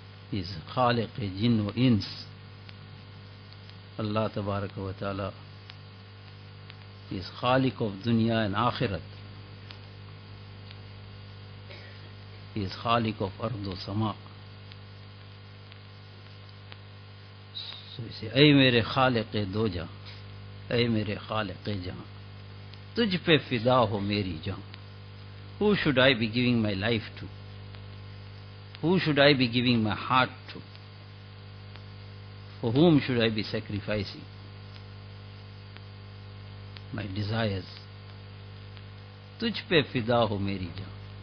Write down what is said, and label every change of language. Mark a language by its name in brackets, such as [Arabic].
[English] He is Khaliq Jinn or Ins. Allah Tabaraka wa Ta'ala. He is Khaliq of Dunya and Akhirat. He is Khaliq of Ardu Sama. So he said, [Urdu] اے میرے خالق دو جہاں, اے میرے خالق جہاں, تجھ پہ فدا ہو میری جان. [English] Who should I be giving my life to? Who should I be giving my heart to? For whom should I be sacrificing my desires? [Urdu] تجھ پہ فدا ہو میری جان.